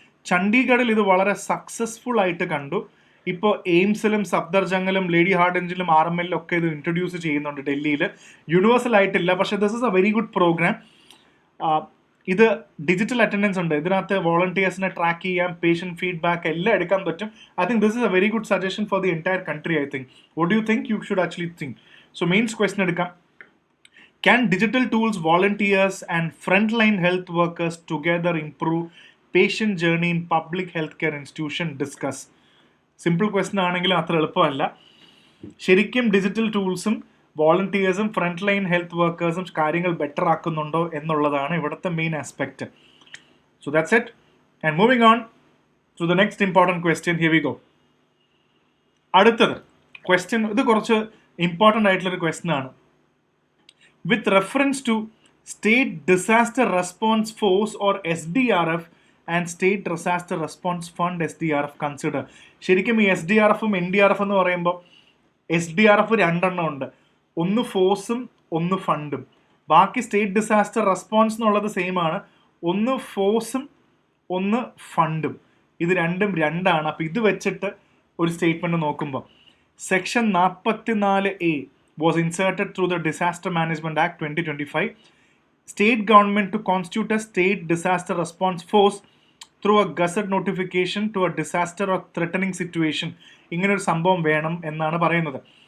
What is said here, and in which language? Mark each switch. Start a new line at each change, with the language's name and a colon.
Malayalam: ചണ്ഡീഗഡിൽ ഇത് വളരെ സക്സസ്ഫുൾ ആയിട്ട് കണ്ടു. ഇപ്പോൾ എയിംസിലും സഫ്ദർജംഗിലും ലേഡി ഹാർഡൻജിലും RMLലും ഒക്കെ ഇത് ഇൻട്രൊഡ്യൂസ് ചെയ്യുന്നുണ്ട്. ഡൽഹിയിൽ യൂണിവേഴ്സൽ ആയിട്ടില്ല, പക്ഷേ
English: This is a very good programme.
Malayalam: ഇത് ഡിജിറ്റൽ അറ്റൻഡൻസ് ഉണ്ട്. ഇതിനകത്ത് വോളണ്ടിയേഴ്സിനെ ട്രാക്ക് ചെയ്യാം, പേഷ്യൻറ്റ് ഫീഡ്ബാക്ക് എല്ലാം എടുക്കാൻ പറ്റും.
English: I think this is a very good suggestion for the entire country. I think what do you think? You should actually think. So
Malayalam: mains question എടുക്കാം.
English: Can digital tools, volunteers and frontline health workers together improve patient journey in public healthcare institution? Discuss.
Malayalam: Simple question ആണെങ്കിലും അത്ര എളുപ്പമല്ല. ശരിക്കും digital ടൂൾസും വോളണ്ടിയേഴ്സും front line health വർക്കേഴ്സും കാര്യങ്ങൾ better ആക്കുന്നുണ്ടോ എന്നുള്ളതാണ് ഇവിടുത്തെ main aspect.
English: So that's it. And moving on to the next important question. Here we go.
Malayalam: അടുത്തത് question, ഇത് കുറച്ച് ഇമ്പോർട്ടൻ്റ് ആയിട്ടുള്ളൊരു ക്വസ്റ്റ്യൻ ആണ്.
English: With reference to State Disaster Response Force or SDRF and State Disaster Response Fund SDRF consider.
Malayalam: ശരിക്കും ഈ SDRFും NDRF എന്ന് പറയുമ്പോൾ SDRF 2 ഉണ്ട്. ഒന്ന് ഫോഴ്സും ഒന്ന് ഫണ്ടും. ബാക്കി സ്റ്റേറ്റ് ഡിസാസ്റ്റർ റെസ്പോൺസ് എന്നുള്ളത് സെയിം ആണ്. ഒന്ന് ഫോഴ്സും ഒന്ന് ഫണ്ടും. ഇത് രണ്ടും 2 അപ്പോൾ ഇത് വെച്ചിട്ട് ഒരു സ്റ്റേറ്റ്മെൻറ്റ് നോക്കുമ്പോൾ section 44A
English: was inserted through the Disaster Management Act 2025. State government to constitute a state disaster response force through a gazette notification to a disaster or threatening situation.
Malayalam: ഇങ്ങനെ ഒരു സംഭവം വേണം എന്നാണ് പറയുന്നത്.